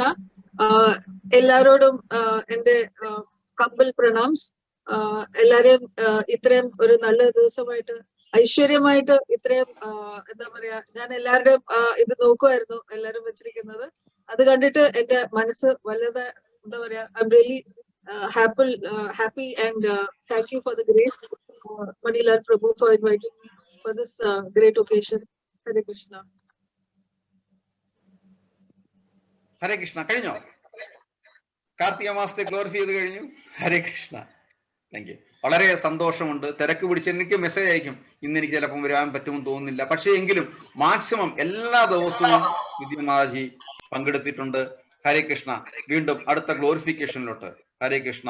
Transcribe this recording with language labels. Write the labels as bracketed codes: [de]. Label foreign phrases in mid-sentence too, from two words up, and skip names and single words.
[ml] എല്ലാരോടും എന്റെ ഹംബിൾ പ്രണാംസ്. എല്ലാരെയും ഇത്രയും ഒരു നല്ല ദിവസമായിട്ട് ഐശ്വര്യമായിട്ട് ഇത്രയും എന്താ പറയാ, ഞാൻ എല്ലാവരുടെയും ഇത് നോക്കുമായിരുന്നു, എല്ലാരും വെച്ചിരിക്കുന്നത്. അത് കണ്ടിട്ട് എന്റെ മനസ്സ് വല്ലത് എന്താ പറയാ, [en] I am really happy and thank you for the grace, Manilal Prabhu, for inviting me for this great occasion. Hare Krishna. [ml] ഹരേ കൃഷ്ണ. കഴിഞ്ഞോ? കാർത്തിക മാസത്തെ ഗ്ലോറിഫൈ ചെയ്ത് കഴിഞ്ഞു. ഹരേ കൃഷ്ണ. [en] thank you. [ml] വളരെ സന്തോഷമുണ്ട്. തിരക്ക് പിടിച്ച് എനിക്ക് മെസ്സേജ് അയക്കും, ഇന്ന് എനിക്ക് ചിലപ്പം വരാൻ പറ്റുമെന്ന് തോന്നുന്നില്ല. പക്ഷേ എങ്കിലും മാക്സിമം എല്ലാ ദിവസവും വിദ്യമാതാജി പങ്കെടുത്തിട്ടുണ്ട്. ഹരേ കൃഷ്ണ. വീണ്ടും അടുത്ത ഗ്ലോറിഫിക്കേഷനിലോട്ട്. ഹരേ കൃഷ്ണ.